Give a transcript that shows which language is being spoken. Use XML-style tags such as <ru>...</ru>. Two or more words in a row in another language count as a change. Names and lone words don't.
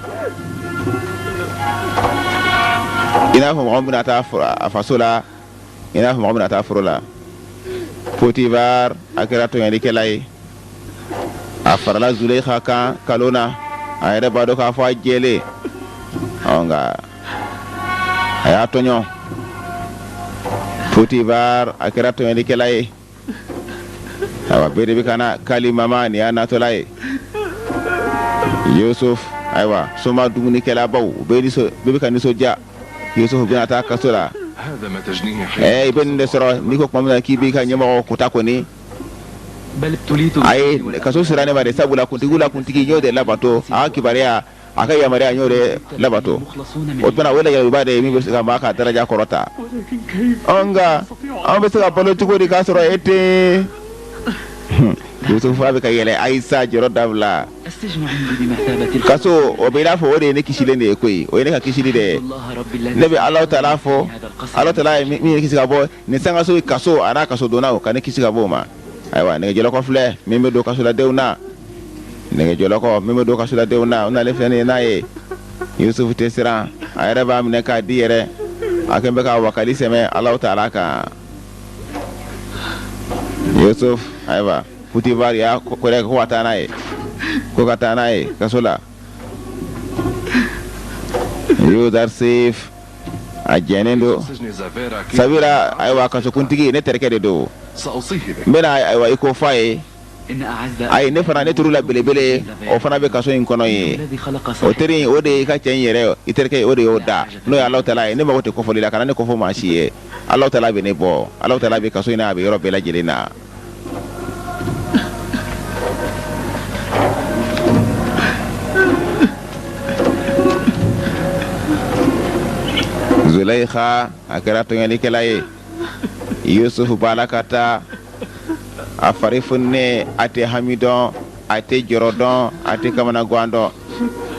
<bm>i n'a fɔ mɔgɔ min bɛna taa a faso la i n'a fɔ mɔgɔ min bɛna taa foro la Potifar a kɛra tɔɲɔlikɛla ye a farala Zulekha kan kalo na a yɛrɛ b'a dɔn k'a fɔ a jɛlen nka a y'a tɔɲɔ Potifar a kɛra tɔɲɔlikɛla ye ayiwa bɛɛ de bɛ ka na kali mama nin y'a natɔla ye Yusuf ayiwa soma dumunikɛlabaw bɛɛ bɛ ka nisɔndiya Yusuf bɛna taa kaso la</bm> <ar>هذا ما تجنيه</ar> <bm>i bɛ nin de sɔrɔ n'i ko tuma min na k'i b'i ka ɲɛmɔgɔ kuta kɔni</bm> <ar>بل ابتليت</ar> <bm>a ye kaso sira ne ma de sabula kuntigi n y'o de labato a ka kibaruya a ka yamaruya n y'o de labato o tuma o lajɛliba de ye min bɛ se ka maa ka daraja kɔrɔta nka an bɛ se ka balo cogo di k'a sɔrɔ e tɛ Yusuf a bɛ ka yɛlɛ Ayisa jɔyɔrɔ dabila</bm> <ar>السجن عندي بمثابة الخ-</ar> <bm>kaso o bɛ i n'a fɔ o de ye ne kisilen de ye koyi o ye ne ka kisili de ye</bm> <ar>الله رب الذي</ar> <bm>ne bɛ Alahu Taala fɔ</bm> <ar>هذا القصر.</ar> <bm>Alahu Taala ye min ye kisi ka bɔ nin sangaso kaso a n'a kaso donnaw ka ne kisi ka bɔ o ma ayiwa nɛgɛjɔlɔkɔ filɛ min bɛ don kasoladenw na nɛgɛjɔlɔkɔ min bɛ don kasoladenw na o n'ale filɛ nin ye n'a ye Yusuf tɛ siran a yɛrɛ b'a minɛ k'a di yɛrɛ a kɛlen bɛ ka wakali sɛmɛ Alahu Taala kan Yusuf ayiwa Potifar y'a kɔrɛ ko ka taa n'a ye kaso la Yudarsif a jɛnnen don</bm> <ar>سجن زافيرا كيف</ar> <bm>sabula ayiwa kasokuntigi ne terikɛ de don</bm> <ar>سأوصيه بك</ar> <bm>n bɛna ayiwa i ko fɔ a ye</bm> <ar>إن أعز</ar> <bm>ayi ne fana ne turu la belebele o fana bɛ kaso in kɔnɔ ye</bm> <ar>الذي خلق</ar> <bm>o</bm> <ar>صاحبه</ar> <bm>teri in o de ye i ka cɛ in yɛrɛ i terikɛ o de y'o da n'o ye Alahu Taala ye ne mago tɛ kɔfɔli la kana ne kɔfɔ maa si ye Alahu Taala bɛ ne bɔ Alahu Taala bɛ kaso in na a bɛ yɔrɔ bɛɛ lajɛlen na Zulekha a kɛra tɔɲɔlikɛla ye Yusuf b'a la ka taa a fari fununen a tɛ hami dɔn a tɛ jɔrɔ dɔn a tɛ kamanagan dɔn</bm>